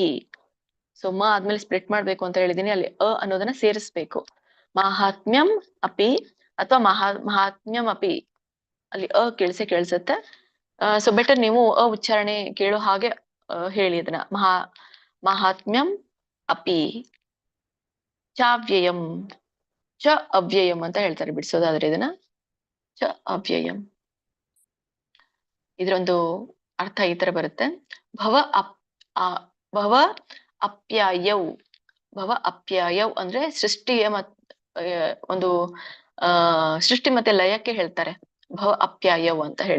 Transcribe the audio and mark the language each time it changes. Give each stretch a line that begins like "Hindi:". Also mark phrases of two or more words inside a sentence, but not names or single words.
Kannada: ಸೊ ಮ ಆದ್ಮೇಲೆ ಸ್ಪ್ಲಿಟ್ ಮಾಡ್ಬೇಕು ಅಂತ ಹೇಳಿದೀನಿ. ಅಲ್ಲಿ ಅ ಅನ್ನೋದನ್ನ ಸೇರಿಸ್ಬೇಕು.
Sanskrit: ಮಾಹಾತ್ಮ್ಯಂ ಅಪಿ ಅಥವಾ ಮಹಾತ್ಮ್ಯಂ ಅಪಿ.
Kannada: ಅಲ್ಲಿ ಅ ಕೇಳಿಸುತ್ತೆ.
English: so better
Kannada: ನೀವು ಅ ಉಚ್ಚಾರಣೆ ಕೇಳೋ ಹಾಗೆ ಹೇಳಿ ಅದನ್ನ.
Sanskrit: ಮಾಹಾತ್ಮ್ಯಂ ಅಪಿ ಚಾವ್ಯಯಂ. ಚ ಅವ್ಯಯಂ
Kannada: ಅಂತ ಹೇಳ್ತಾರೆ ಬಿಡಿಸೋದಾದ್ರೆ ಇದನ್ನ.
Sanskrit: ಚ ಅವ್ಯಯಂ.
Kannada: ಇದ್ರೊಂದು ಅರ್ಥ ಈ ತರ ಬರುತ್ತೆ.
Sanskrit: ಭವ ಅಪ್ಯಾಯೌ. ಭವ ಅಪ್ಯಾಯೌ
Kannada: ಅಂದ್ರೆ ಸೃಷ್ಟಿಯ ಒಂದು ಸೃಷ್ಟಿ ಮತ್ತೆ ಲಯಕ್ಕೆ ಹೇಳ್ತಾರೆ
Sanskrit: ಭವ ಅಪ್ಯಾಯೌ
Kannada: ಅಂತ ಹೇಳಿ.